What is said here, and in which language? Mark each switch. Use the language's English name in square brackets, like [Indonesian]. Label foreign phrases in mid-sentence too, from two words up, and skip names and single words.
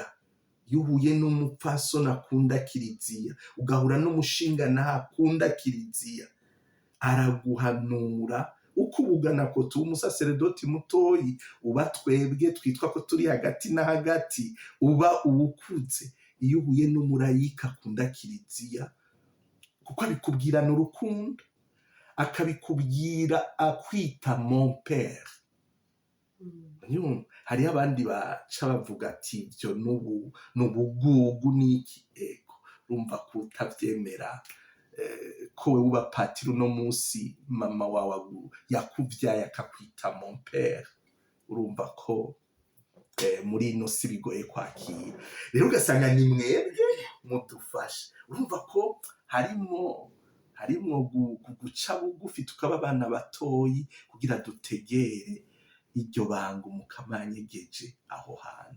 [Rundi] Iyo uhuye n'umupfasoni akunda kiliziya, ugahura n'umushinganahe akunda kiliziya, araguhanura uko ubugana ko tuba umusaseredoti mutoyi, uba twebwe twitwa ko turi hagati na hagati, uba uwukuze. Iyo uhuye n'umurayika akunda kiliziya, kuko abikubwirana urukundo, akabikubwira akwita [French] mon père. [Rundi] Hariho abandi baca bavuga ati ibyo n'ubugugu n'iki. Ego urumva ko utabyemera, ko wowe uba patiri uno munsi mama wawe yakubyaye akakwita [French] mon père, [Rundi] urumva ko muri ino si bigoye kwakira. Rero ugasanga ni mwebwe mudufasha. Urumva ko harimo guca bugufi tukaba abana batoyi kugira dutegere iryo banga umukamanyegeje aho hantu.